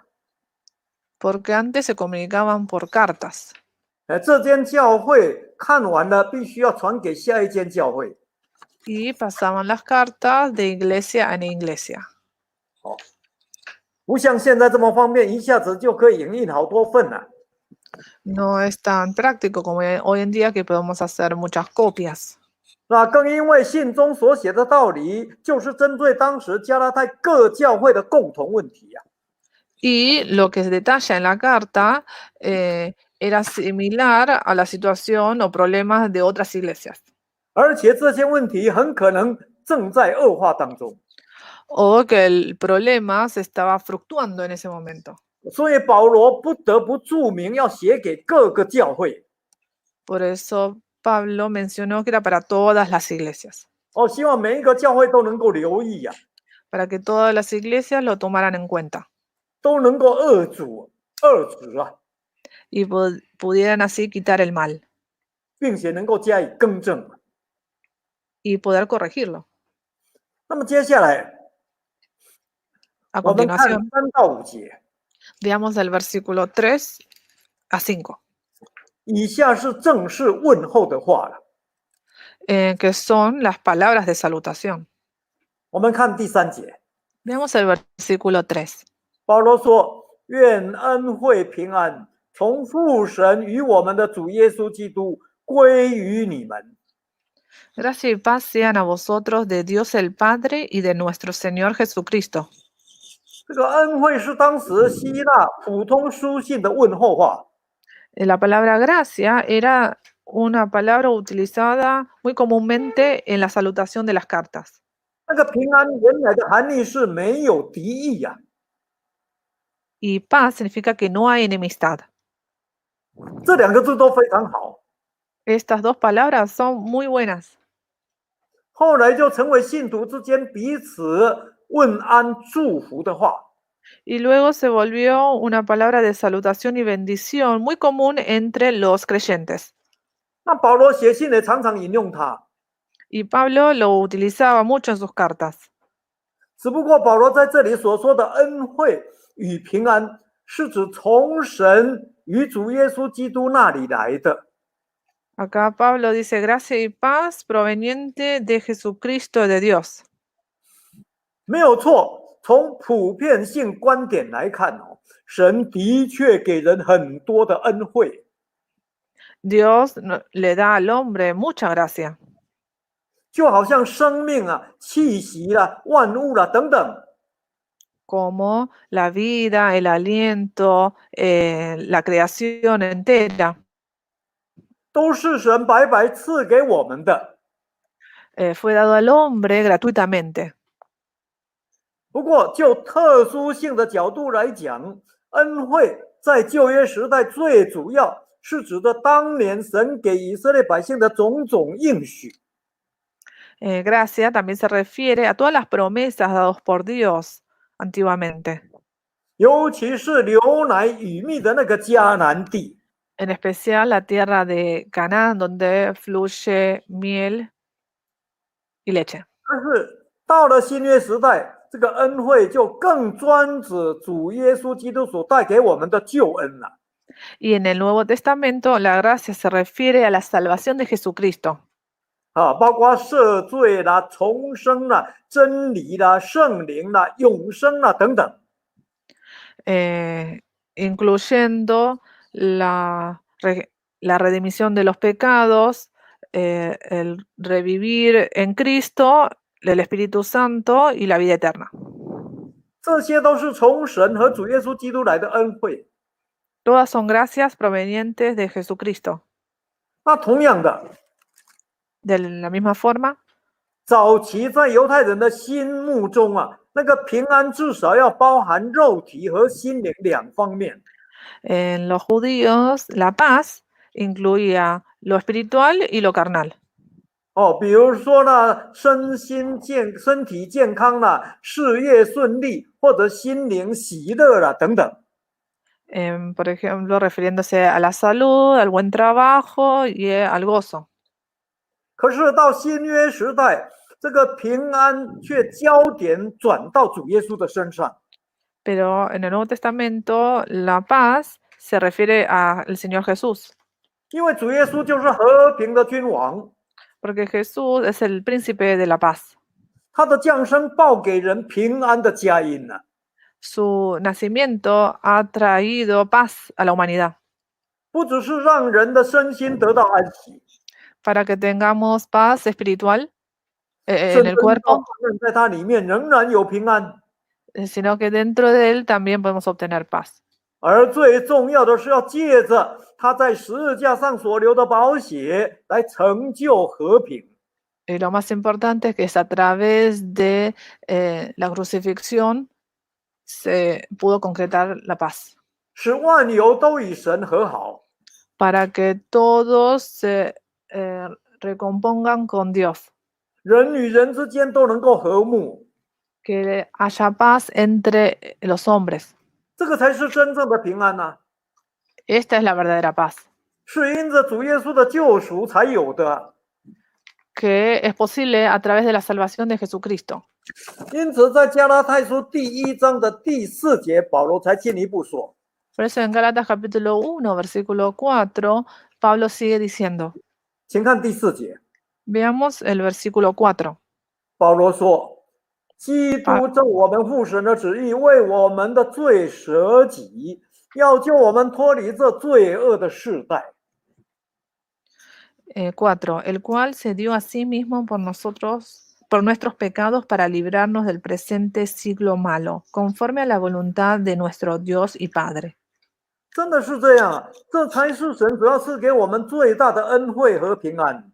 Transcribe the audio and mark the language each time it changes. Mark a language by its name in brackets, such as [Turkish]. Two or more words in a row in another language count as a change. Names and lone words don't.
[Spanish] Porque antes se comunicaban por cartas. [Chinese] 这间教会看完了，必须要传给下一间教会。 [Spanish] Y pasaban las cartas de iglesia en iglesia. [Chinese] 不像现在这么方便，一下子就可以影印好多份了。 [Spanish] No es tan práctico como hoy en día que podemos hacer muchas copias. [Chinese] 那更因为信中所写的道理，就是针对当时加拉太各教会的共同问题呀、 [Spanish] Y lo que se detalla en la carta era similar a la situación o problemas de otras iglesias. [Chinese] 而且这些问题很可能正在恶化当中。 [Spanish] O que el problema se estaba fluctuando en ese momento. [Chinese] 所以保罗不得不注明要写给各个教会。 [Spanish] Por eso Pablo mencionó que era para todas las iglesias. [Chinese] 希望每一个教会都能够留意呀、 [Spanish] Para que todas las iglesias lo tomaran en cuenta. [Chinese] 都能够遏止啊， [Spanish] Y pudieran así quitar el mal. [Chinese] 并且能够加以更正。 [Spanish] Y poder corregirlo. [Chinese] 那么接下来 [Spanish] A [Chinese] 我们看 [Spanish] continuación, [Chinese] 3到5节， [Spanish] veamos el versículo 3 a 5, [Chinese] 以下是正式问候的话了。 [Spanish] que son las palabras de salutación. [Chinese] 我们看第3节， [Spanish] Veamos el versículo 3. [Chinese] 保罗说：“愿恩惠平安从父神与我们的主耶稣基督归于你们。” [Spanish] Gracia y paz sean a vosotros de Dios el Padre y de nuestro Señor Jesucristo. [Chinese] 这个恩惠是当时希腊普通书信的问候话。 [Spanish] La palabra gracia era una palabra utilizada muy comúnmente en la salutación de las cartas. [Chinese] 那个平安原来的含义是没有敌意呀、 [Spanish] Y paz significa que no hay enemistad. [Chinese] 这两个字都非常好， [Spanish] Estas dos palabras son muy buenas. [Chinese] 后来就成为信徒之间彼此问安祝福的话。 [Spanish] Y luego se volvió una palabra de salutación y bendición muy común entre los creyentes. [Chinese] 那保罗写信也常常引用它， [Spanish] Y Pablo lo utilizaba mucho en sus cartas. [Chinese] 只不过保罗在这里所说的恩惠与平安，是指从神与主耶稣基督那里来的。 [Spanish] Acá Pablo dice gracia y paz proveniente de Jesucristo de Dios. [Chinese] 没有错，从普遍性观点来看哦，神的确给人很多的恩惠， [Spanish] Dios le da al hombre mucha gracia, [Chinese] 就好像生命啊、气息啦、万物啦等等， [Spanish] como la vida, el aliento, la creación entera. [Chinese] 都是神白白赐给我们的。 [Spanish] Fue dado al hombre gratuitamente. [Chinese] 不过，就特殊性的角度来讲，恩惠在旧约时代最主要是指的当年神给以色列百姓的种种应许。 [Spanish] Gracia también se refiere a todas las promesas dadas por Dios antiguamente, [Chinese] 尤其是流奶与蜜的那个迦南地， [Spanish] en especial la tierra de Canaán, donde fluye miel y leche. [Chinese] 但是到了新约时代，这个恩惠就更专指主耶稣基督所带给我们的救恩了。 [Spanish] Y en el Nuevo Testamento, la gracia se refiere a la salvación de Jesucristo, [Chinese] 包括赦罪啦、重生啦、真理啦、圣灵啦、永生啦等等。 [Spanish] incluyendo la redimisión de los pecados, el revivir en Cristo, el Espíritu Santo y la vida eterna. [Chinese] 这些都是从神和主耶稣基督来的恩惠。 [Spanish] Todas son gracias provenientes de Jesucristo. [Chinese] 那同样的， [Spanish] De la misma forma, [Chinese] 早期在犹太人的心目中啊，那个平安至少要包含肉体和心灵两方面。 [Spanish] en los judíos, la paz incluía lo espiritual y lo carnal. [Chinese] 比如说呢，身体健康啦，事业顺利，或者心灵喜乐啦等等。 [Spanish] Por ejemplo, refiriéndose a la salud, al buen trabajo y al gozo. [Chinese] 可是到新约时代，这个平安却焦点转到主耶稣的身上。 [Spanish] Pero en el Nuevo Testamento, la paz se refiere al Señor Jesús, [Chinese] 因为主耶稣就是和平的君王， [Spanish] porque Jesús es el príncipe de la paz. [Chinese] 他的降生报给人平安的佳音呢。 [Spanish] Su nacimiento ha traído paz a la humanidad, [Chinese] 不只是让人的身心得到安息， [Spanish] para que tengamos paz espiritual [Chinese] 甚 [Spanish] en [Chinese] 至 [Spanish] el cuerpo, [Chinese] 在它里面仍然有平安。 [Spanish] sino que dentro de él también podemos obtener paz. [Chinese] 而最重要的是要借着他在十字架上所流的宝血来成就和平。 [Spanish] Y lo más importante es que es a través de la crucifixión se pudo concretar la paz, [Chinese] 使万有都与神和好。 [Spanish] para que todos se recompongan con Dios, [Chinese] 人与人之间都能够和睦， [Spanish] que haya paz entre los hombres. [Chinese] 这个才是真正的平安呐、 [Spanish] Esta es la verdadera paz, [Chinese] 是因着主耶稣的救赎才有的。 [Spanish] que es posible a través de la salvación de Jesucristo. [Chinese] 因此，在加拉太书第1章的第4节，保罗才进一步说 [Spanish] Por eso en Gálatas capítulo 1, versículo 4, Pablo sigue diciendo, [Chinese] 请看第4节， [Spanish] veamos el versículo 4. [Chinese] 保罗说：“基督照我们父神的旨意，为我们的罪舍己，要救我们脱离这罪恶的世代。” [Spanish] 4. El cual se dio a sí mismo por nosotros, por nuestros pecados, para librarnos del presente siglo malo, conforme a la voluntad de nuestro Dios y Padre. [Chinese] 真的是这样啊！这才是神主要赐给我们最大的恩惠和平安。